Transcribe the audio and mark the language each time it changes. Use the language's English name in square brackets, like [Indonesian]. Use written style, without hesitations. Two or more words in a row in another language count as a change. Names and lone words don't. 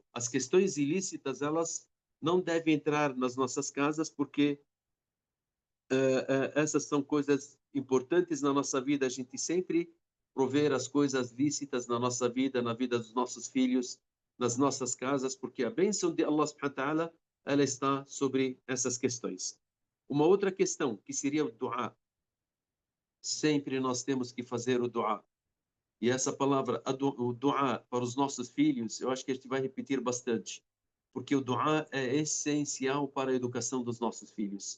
[Portuguese] As questões ilícitas, elas não devem entrar nas nossas casas porque Essas são coisas importantes na nossa vida, a gente sempre prover as coisas lícitas na nossa vida, na vida dos nossos filhos, nas nossas casas, porque a bênção de [Arabic] الله سبحانه وتعالى, [Portuguese] ela está sobre essas questões. Uma outra questão, que seria o dua. Sempre nós temos que fazer o dua. E essa palavra, o dua para os nossos filhos, eu acho que a gente vai repetir bastante, porque o dua é essencial para a educação dos nossos filhos.